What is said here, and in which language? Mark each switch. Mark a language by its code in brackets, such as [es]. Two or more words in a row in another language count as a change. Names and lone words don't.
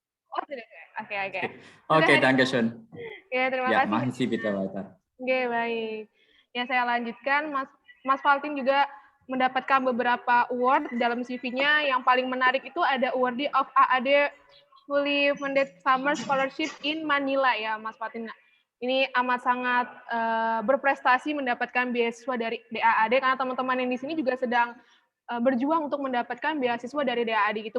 [id] Oh, sudah. Oke, oke. Sudah Oke, hari. [de] danke schön. [id] Ya, terima Ya, kasih. [de] machen Sie bitte weiter. [id] Oke, baik. Ya, saya lanjutkan. Mas Valtin juga mendapatkan beberapa award dalam CV-nya. Yang paling menarik itu ada [en] awardee of AAD Fully Funded Summer Scholarship in Manila [id] ya, Mas Valtin. Ini amat sangat berprestasi mendapatkan beasiswa dari DAAD karena teman-teman yang di sini juga sedang berjuang untuk mendapatkan beasiswa dari DAAD gitu.